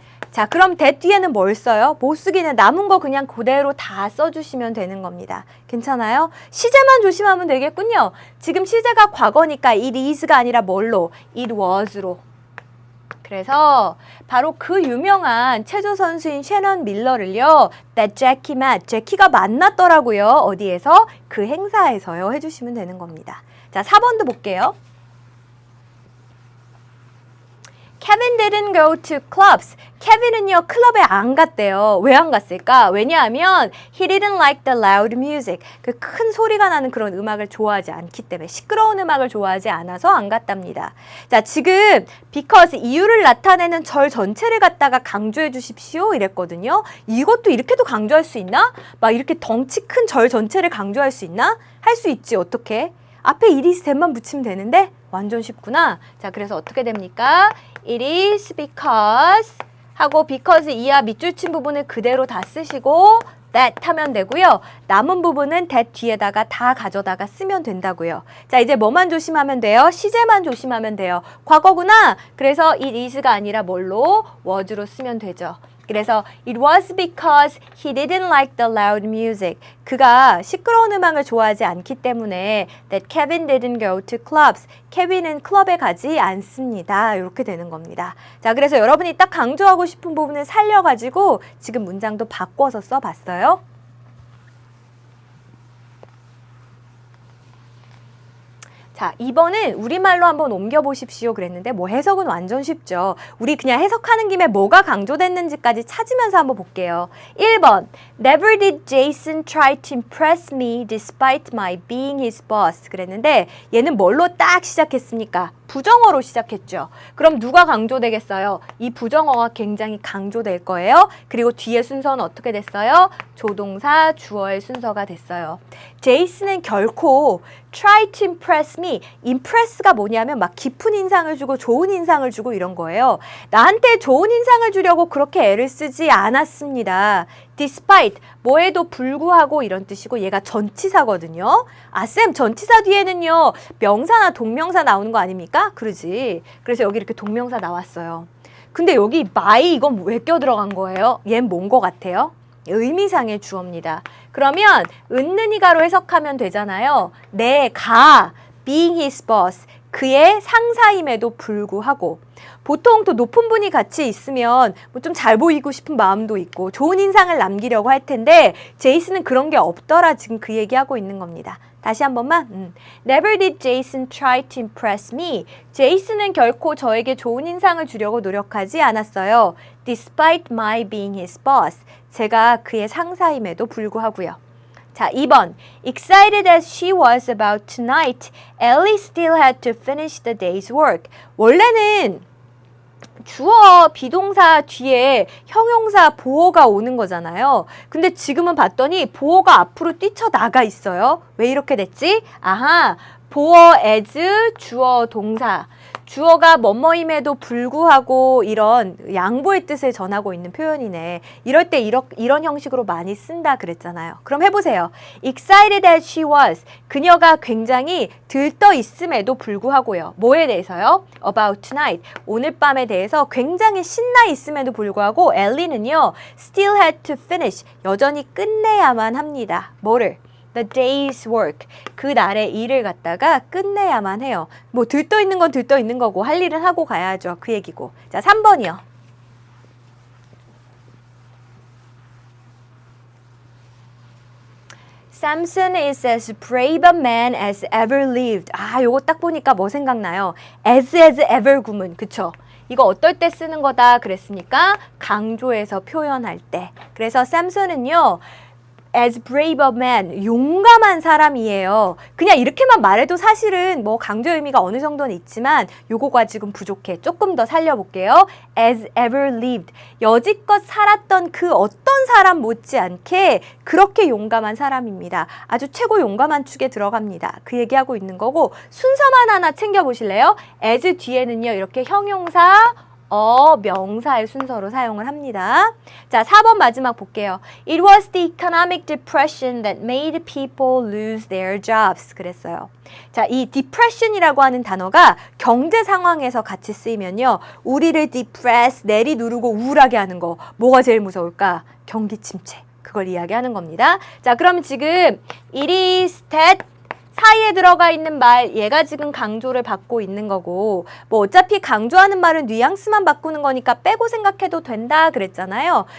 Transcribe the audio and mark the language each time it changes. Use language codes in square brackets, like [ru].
[ko] 자, 그럼 that 뒤에는 뭘 써요? 못 쓰기는 남은 거 그냥 그대로 다 써주시면 되는 겁니다. 괜찮아요? 시제만 조심하면 되겠군요. 지금 시제가 과거니까 it is가 아니라 뭘로? [en] it was로. [ko] 그래서 바로 그 유명한 체조 선수인 셰넌 밀러를요. [en] that Jackie met, [ko] 제키가 만났더라고요. 어디에서? 그 행사에서요. 해주시면 되는 겁니다. 자, 4번도 볼게요. [en] Kevin didn't go to clubs. [ko] 케빈은요, 클럽에 안 갔대요. 왜 안 갔을까? 왜냐하면 [en] he didn't like the loud music. [ko] 그 큰 소리가 나는 그런 음악을 좋아하지 않기 때문에, 시끄러운 음악을 좋아하지 않아서 안 갔답니다. 자, 지금 because 이유를 나타내는 절 전체를 갖다가 강조해 주십시오 이랬거든요. 이것도 이렇게도 강조할 수 있나? 막 이렇게 덩치 큰 절 전체를 강조할 수 있나? 할 수 있지. 어떻게? 앞에 it is that만 붙이면 되는데 완전 쉽구나. 자, 그래서 어떻게 됩니까? It is because 하고 because 이하 밑줄 친 부분을 그대로 다 쓰시고 that 하면 되고요. 남은 부분은 that 뒤에다가 다 가져다가 쓰면 된다고요. 자, 이제 뭐만 조심하면 돼요? 시제만 조심하면 돼요. 과거구나. 그래서 it is가 아니라 뭘로? was로 쓰면 되죠. 그래서 [en] it was because he didn't like the loud music. [ko] 그가 시끄러운 음악을 좋아하지 않기 때문에 [en] that Kevin didn't go to clubs. [ko] 케빈은 클럽에 가지 않습니다. 이렇게 되는 겁니다. 자, 그래서 여러분이 딱 강조하고 싶은 부분을 살려가지고 지금 문장도 바꿔서 써봤어요. 자, 2번은 우리말로 한번 옮겨보십시오 그랬는데 뭐 해석은 완전 쉽죠. 우리 그냥 해석하는 김에 뭐가 강조됐는지까지 찾으면서 한번 볼게요. [en] 1번 Never did Jason try to impress me despite my being his boss [ko] 그랬는데 얘는 뭘로 딱 시작했습니까? 부정어로 시작했죠. 그럼 누가 강조되겠어요? 이 부정어가 굉장히 강조될 거예요. 그리고 뒤에 순서는 어떻게 됐어요? 조동사, 주어의 순서가 됐어요. 제이슨은 결코 [en] try to impress me. [ko] impress가 뭐냐면 막 깊은 인상을 주고 좋은 인상을 주고 이런 거예요. 나한테 좋은 인상을 주려고 그렇게 애를 쓰지 않았습니다. despite, 뭐에도 불구하고 이런 뜻이고 얘가 전치사거든요. 아, 쌤, 전치사 뒤에는요, 명사나 동명사 나오는 거 아닙니까? 그러지. 그래서 여기 이렇게 동명사 나왔어요. 근데 여기 my 이건 왜 껴들어간 거예요? 얘는 뭔 거 같아요? 의미상의 주어입니다. 그러면 은는이가로 해석하면 되잖아요. 내가 [en] being his boss, [ko] 그의 상사임에도 불구하고 보통 또 높은 분이 같이 있으면 뭐 좀 잘 보이고 싶은 마음도 있고 좋은 인상을 남기려고 할 텐데 제이슨은 그런 게 없더라. 지금 그 얘기하고 있는 겁니다. 다시 한 번만. [en] Never did Jason try to impress me. [ko] 제이슨은 결코 저에게 좋은 인상을 주려고 노력하지 않았어요. [en] Despite my being his boss. [ko] 제가 그의 상사임에도 불구하고요. 자, 2번. [en] Excited as she was about tonight, Ellie still had to finish the day's work. [ko] 원래는 주어, 비동사 뒤에 형용사 보어가 오는 거잖아요. 근데 지금은 봤더니 보어가 앞으로 뛰쳐나가 있어요. 왜 이렇게 됐지? 아하, 보어 as 주어 동사. 주어가 뭐뭐임에도 불구하고 이런 양보의 뜻을 전하고 있는 표현이네. 이럴 때 이런 형식으로 많이 쓴다 그랬잖아요. 그럼 해보세요. [en] Excited as she was. [ko] 그녀가 굉장히 들떠 있음에도 불구하고요. 뭐에 대해서요? [en] About tonight. [ko] 오늘 밤에 대해서 굉장히 신나 있음에도 불구하고 엘리는요. [en] Still had to finish. [ko] 여전히 끝내야만 합니다. 뭐를? [en] The day's work. [ko] 그 날의 일을 갖다가 끝내야만 해요. 뭐 들떠 있는 건 들떠 있는 거고 할 일은 하고 가야죠. 그 얘기고. 자, 3번이요. [en] Samson is as brave a man as ever lived. [ko] 아, 요거 딱 보니까 뭐 생각나요? as ever 구문. 그쵸? 이거 어떨 때 쓰는 거다 그랬습니까? 강조해서 표현할 때. 그래서 샘슨은요. [en] as brave a man, [ko] 용감한 사람이에요. 그냥 이렇게만 말해도 사실은 뭐 강조 의미가 어느 정도는 있지만 요거가 지금 부족해. 조금 더 살려볼게요. [en] as ever lived, [ko] 여지껏 살았던 그 어떤 사람 못지않게 그렇게 용감한 사람입니다. 아주 최고 용감한 축에 들어갑니다. 그 얘기하고 있는 거고 순서만 하나 챙겨보실래요? as 뒤에는요 이렇게 형용사, 명사의 순서로 사용을 합니다. 자, 4번 마지막 볼게요. [en] It was the economic depression that made people lose their jobs. [ko] 그랬어요. 자, 이 depression이라고 하는 단어가 경제 상황에서 같이 쓰이면요. 우리를 depress, 내리누르고 우울하게 하는 거. 뭐가 제일 무서울까? 경기 침체. 그걸 이야기하는 겁니다. 자, 그러면 지금 it is that 사이에 들어가 있는 말, 얘가 지금 강조를 받고 있는 거고 뭐 어차피 강조하는 말은 뉘앙스만 바꾸는 거니까 빼고 생각해도 된다 그랬잖아요.